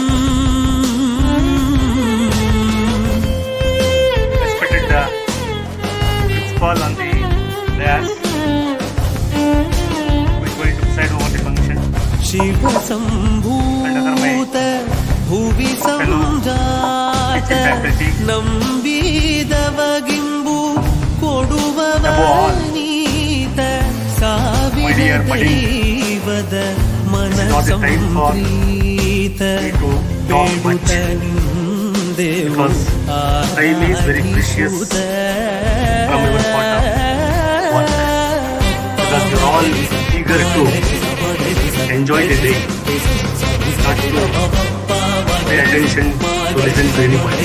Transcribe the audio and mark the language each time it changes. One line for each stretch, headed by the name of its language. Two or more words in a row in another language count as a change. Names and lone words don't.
English: Respected principal on the dais, who is going to preside over the function.
Sanskrit: शिव संभूत भुवि संजात
Kannada: ನಂಬಿದವಗಿಂಬು ಕೊಡುವವನೀತ ಸಾವಿರ ದೈವದ ಮನಸಂಪ್ರೀತ ಬೇಡುತ್ತ ನಿಂದೆವು ಆರಾಧಿಸುತ್ತ.
English: Because you're all eager to enjoy the day, not to pay attention to listen to anybody.